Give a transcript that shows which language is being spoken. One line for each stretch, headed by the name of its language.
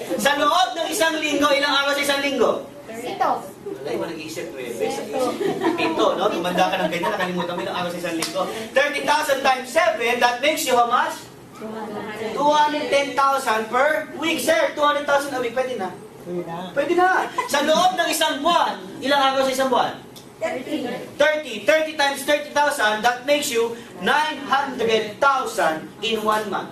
Filipino: Sa loob ng isang linggo, ilang araw sa isang linggo? Wala mo nag-iisip, sa pito, no? Tumanda ka ng ganyan, nakalimutan mo ilang araw sa isang linggo.
English: 30,000 times 7, that makes you how much? 210,000 per week. Sir, 200,000 a week,
Filipino: pwede na? Pwede na. Sa loob ng isang buwan, ilang araw sa isang buwan?
English: 30. 30 times 30,000, that makes you 900,000 in 1 month.